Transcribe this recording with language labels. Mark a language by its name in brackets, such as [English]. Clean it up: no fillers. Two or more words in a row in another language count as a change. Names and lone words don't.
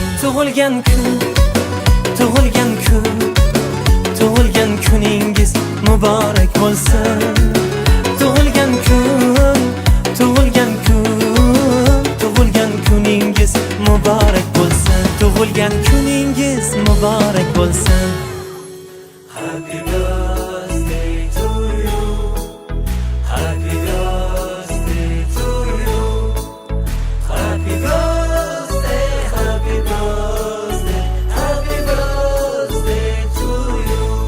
[Uzbek] Tug'ilgan kun, tug'ilgan kun, tug'ilgan kuningiz muborak bo'lsin. Tug'ilgan kun, tug'ilgan kun, tug'ilgan kuningiz muborak bo'lsin. Tug'ilgan kuningiz muborak bo'lsin. [English] Happy birthday to you. Happy birthday to you. Happy birthday, happy birthday, happy birthday to you.